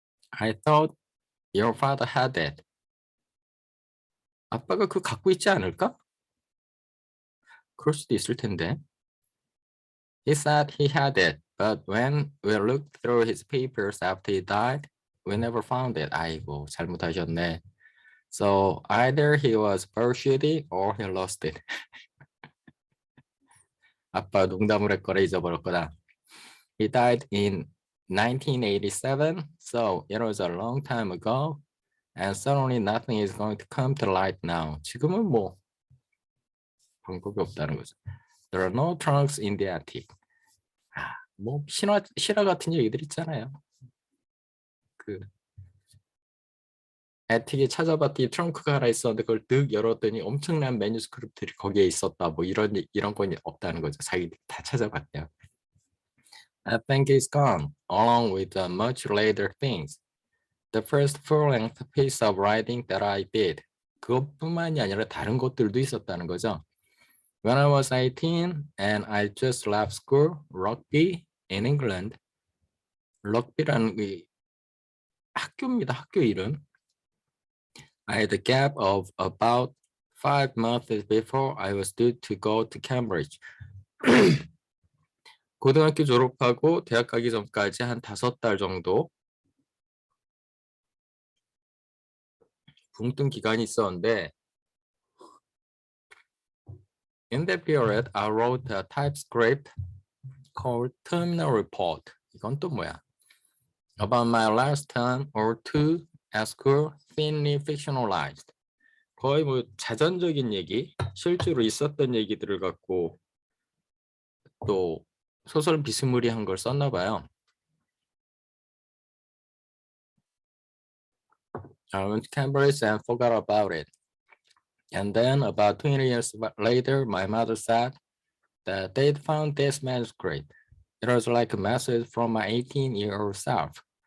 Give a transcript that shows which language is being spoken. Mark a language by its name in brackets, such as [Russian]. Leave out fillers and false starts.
[English] I thought your father had it. [Korean] 아빠가 그거 갖고 있지 않을까? 그럴 수도 있을 텐데. [English] He said he had it, but when we looked through his papers after he died, we never found it. [Korean] 아이고, 잘못하셨네. [English] So either he was parachuting or he lost it. [Korean] 아빠 농담을 했거나 잊어버렸거나. [English] He died in 1987, so it was a long time ago, and certainly nothing is going to come to light now. [Korean] 지금은 뭐 방법이 없다는 거죠. [English] There are no trunks in the attic. [Korean] 뭐 실화 같은 얘기들 있잖아요. 애틱에 찾아봤더니 트렁크가 하나 있었는데 그걸 득 열었더니 엄청난 매뉴스크립트들이 거기에 있었다. 뭐 이런 건 없다는 거죠. 자기들이 다 찾아봤대요. [English] I think it's gone, along with the much later things. The first full-length piece of writing that I did. [Korean] 그것뿐만이 아니라 다른 것들도 있었다는 거죠. [English] When I was 18 and I just left school, rugby in England. [Korean] 럭비라는 학교입니다. 학교 이름. [English] I had a gap of about 5 months before I was due to go to Cambridge. [Korean] 고등학교 졸업하고 대학 가기 전까지 한 5달 정도 붕 뜬 기간이 있었는데 [English] in that period, I wrote a TypeScript called Terminal Report. [Korean] 이건 또 뭐야? [English] About my last term or two at school, thinly fictionalized. [Korean] 거의 뭐 자전적인 얘기, 실제로 있었던 얘기들을 갖고 또 소설 비스무리한 걸 썼나 봐요. [English] I went to Cambridge and forgot about it. And then about 20 years later, my mother said that they'd found this manuscript. It was like a message from my 18-year-old self.